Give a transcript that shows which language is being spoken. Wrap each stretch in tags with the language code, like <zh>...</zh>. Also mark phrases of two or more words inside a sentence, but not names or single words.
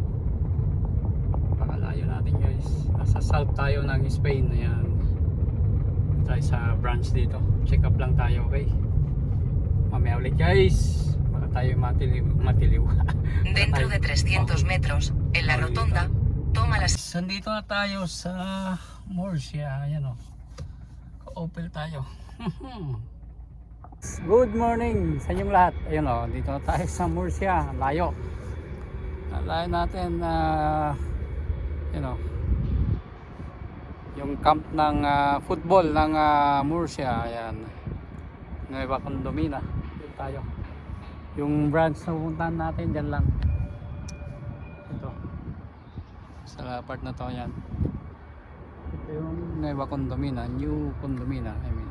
<tl>Pakalayo natin guys. Nasa south tayo ng Spain. Ayan. Dito tayo sa branch dito.</tl> <en>Check up</en> <tl>lang tayo, okay? Mamaya ulit guys. Baka tayo matiliw.</tl> <es>Dentro de 300 metros, en la rotonda, toma las...</es> <tl>Sandito na tayo sa Murcia. Ayan o. Ka-Opel tayo.</tl> <en>Good morning</en> <tl>sa inyong lahat. Ayun o, dito na tayo sa Murcia. Layo. Layo natin</tl> <en>you know,</en> <tl>yung camp ng football ng Murcia. Ayan, Nueva Condomina. Dito tayo. Yung branch na pupuntahan natin dyan lang. Ito sa part na to. Ayan, ito yung Nueva Condomina,</tl> <en>New Condomina I mean.</en>